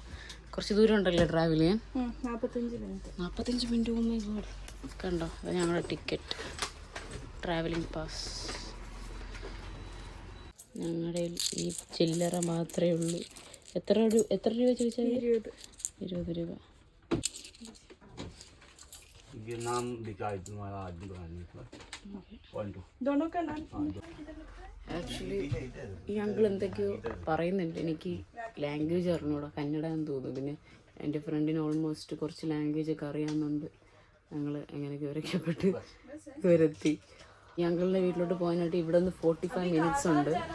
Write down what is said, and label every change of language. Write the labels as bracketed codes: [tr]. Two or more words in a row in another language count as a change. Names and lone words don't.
[ml] കുറച്ച് ദൂരം ഉണ്ടല്ലോ ട്രാവൽ ചെയ്യാൻ. 45 മിനിറ്റ്. കണ്ടോ, അത് ഞങ്ങളുടെ ടിക്കറ്റ്, ട്രാവലിംഗ് പാസ്. ഞങ്ങളുടെ ഈ ചില്ലറ മാത്രമേ ഉള്ളൂ. എത്ര രൂപ ചോദിച്ചാൽ? 20 രൂപ. [hi] ये नाम लिखा है तुम्हारा आदमी बनाने का 1 2 दोनों का नाम [ml] ആക്ച്വലി ഈ അങ്കിൾ എന്തൊക്കെയോ പറയുന്നുണ്ട്. എനിക്ക് ലാംഗ്വേജ് അറിഞ്ഞൂടാ, കന്നഡ എന്ന് തോന്നുന്നു. പിന്നെ എൻ്റെ ഫ്രണ്ടിന് ഓൾമോസ്റ്റ് കുറച്ച് ലാംഗ്വേജ് ഒക്കെ അറിയാവുന്നുണ്ട്. ഞങ്ങൾ എങ്ങനെയൊക്കെ രക്ഷപ്പെട്ട് ഇതുവരെത്തി. ഈ അങ്കിളിൻ്റെ വീട്ടിലോട്ട് പോകാനായിട്ട് ഇവിടെ നിന്ന് 45 മിനിറ്റ്സ് ഉണ്ട്.